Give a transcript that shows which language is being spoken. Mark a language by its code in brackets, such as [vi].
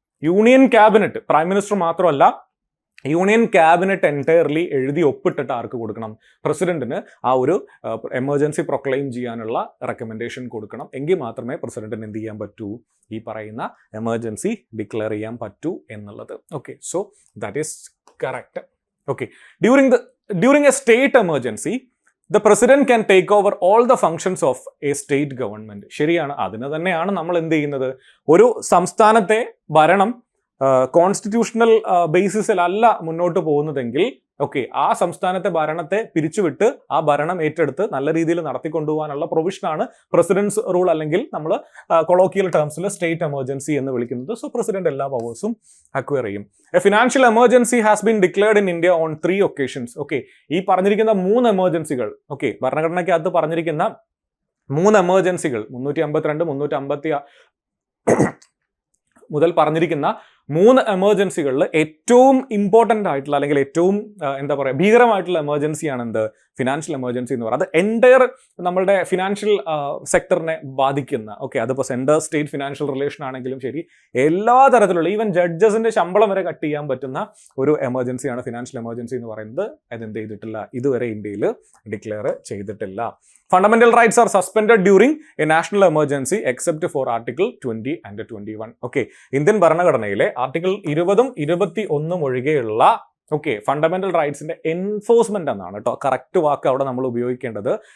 [ml] Union cabinet, prime minister മാത്രമല്ല, union cabinet entirely എഴുതി ഒപ്പിട്ടിട്ട് ആർക്ക് കൊടുക്കണം? പ്രസിഡന്റിന് ആ ഒരു എമർജൻസി പ്രൊക്ലെയിം ചെയ്യാനുള്ള റെക്കമെൻഡേഷൻ കൊടുക്കണം. എങ്കിൽ മാത്രമേ പ്രസിഡന്റിന് എന്ത് ചെയ്യാൻ പറ്റൂ? ഈ പറയുന്ന എമർജൻസി ഡിക്ലെയർ ചെയ്യാൻ പറ്റൂ എന്നുള്ളത്. [en] So that is correct. During a state emergency the president can take over all the functions of a state government. [ml] ശരിയാണ്. അതിന് തന്നെയാണ് നമ്മൾ എന്ത് ചെയ്യുന്നത്? ഒരു സംസ്ഥാനത്തെ ഭരണം കോൺസ്റ്റിറ്റ്യൂഷണൽ ബേസിസിലല്ല മുന്നോട്ട് പോകുന്നതെങ്കിൽ ആ സംസ്ഥാനത്തെ ഭരണത്തെ പിരിച്ചുവിട്ട് ആ ഭരണം ഏറ്റെടുത്ത് നല്ല രീതിയിൽ നടത്തിക്കൊണ്ടുപോകാനുള്ള പ്രൊവിഷനാണ് പ്രസിഡന്റ്സ് റൂൾ, അല്ലെങ്കിൽ നമ്മൾ കൊളോക്കിയൽ ടേംസിൽ സ്റ്റേറ്റ് എമർജൻസി എന്ന് വിളിക്കുന്നത്. സോ പ്രസിഡന്റ് എല്ലാ പവേഴ്സും അക്വയർ ചെയ്യും. [en] A financial emergency has been declared in India on 3 occasions. [ml] ഈ പറഞ്ഞിരിക്കുന്ന 3 എമർജൻസികൾ, ഭരണഘടനയ്ക്കകത്ത് പറഞ്ഞിരിക്കുന്ന 3 എമർജൻസികൾ 352, 350 മുതൽ പറഞ്ഞിരിക്കുന്ന 3 എമർജൻസികളിൽ ഏറ്റവും ഇമ്പോർട്ടൻ്റ് ആയിട്ടുള്ള അല്ലെങ്കിൽ ഏറ്റവും ഭീകരമായിട്ടുള്ള എമർജൻസിയാണ് എന്ത്? ഫിനാൻഷ്യൽ എമർജൻസി എന്ന് പറയുന്നത്. അത് എൻറ്റയർ നമ്മളുടെ ഫിനാൻഷ്യൽ സെക്ടറിനെ ബാധിക്കുന്ന, അതിപ്പോൾ സെൻട്രൽ സ്റ്റേറ്റ് ഫിനാൻഷ്യൽ റിലേഷൻ ആണെങ്കിലും ശരി, എല്ലാ തരത്തിലുള്ള ഈവൻ ജഡ്ജസിന്റെ ശമ്പളം വരെ കട്ട് ചെയ്യാൻ പറ്റുന്ന ഒരു എമർജൻസിയാണ് ഫിനാൻഷ്യൽ എമർജൻസി എന്ന് പറയുന്നത്. അതെന്ത് ചെയ്തിട്ടില്ല? ഇതുവരെ ഇന്ത്യയിൽ ഡിക്ലെയർ ചെയ്തിട്ടില്ല. [en] Fundamental rights are suspended during a national emergency except for Article 20 and 21. [ml] Indian ഭരണഘടനയിലെ ആർട്ടിക്കിൾ 20ഉം 21ഉം ഒഴികെയുള്ള ഫണ്ടമെന്റൽ റൈറ്റ്സിന്റെ എൻഫോഴ്സ്മെന്റ് എന്നാണ് കേട്ടോ കറക്റ്റ് വാക്ക് അവിടെ നമ്മൾ ഉപയോഗിക്കേണ്ടത്.